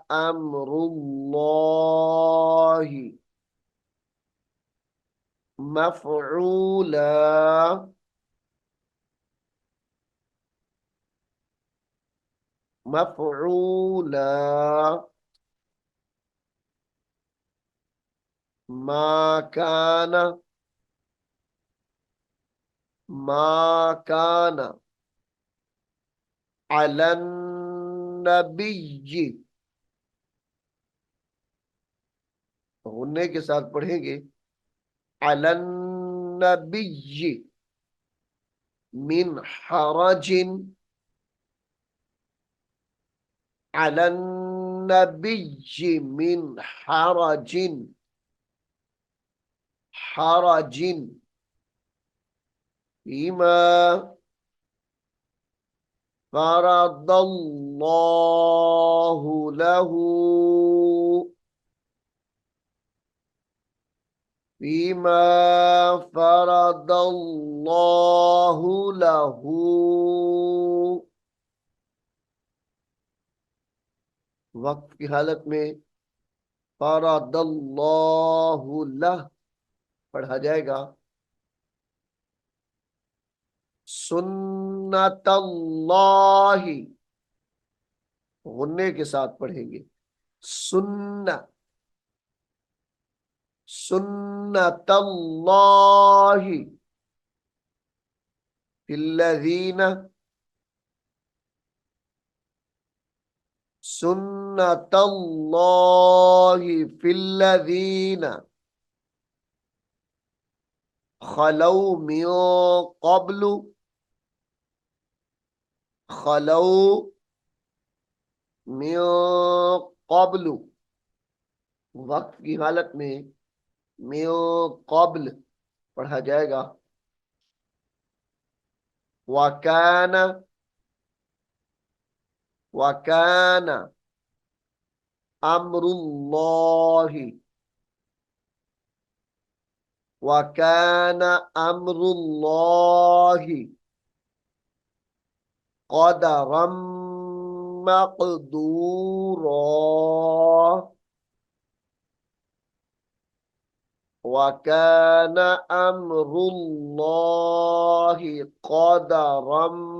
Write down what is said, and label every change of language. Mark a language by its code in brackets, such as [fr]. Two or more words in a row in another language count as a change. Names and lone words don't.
[ar] أمر الله مفعولا، مفعولا ما كانا، ما كانا على النبي, [hi] होने के साथ पढ़ेंगे, [ar] على النبي من حرج, على النبي من حرج, حرج فيما فرض الله له, فيما فرض الله له, [hi] वक्त की हालत में [ar] فرض الله له [hi] पढ़ा जाएगा। सुन्नतल्लाहि, गुन्ने के साथ पढ़ेंगे, सुन्ना, [ar] سنة الله في الذين، سنة الله في الذين خلوا من قبل، خلوا من قبل, [hi] वक्त की हालत में [ar] من قبل [hi] पढ़ा जाएगा। [ar] وكان، وكان أمر الله، وكان أمر الله قدرا مقدورا، وكان أمر الله قدرا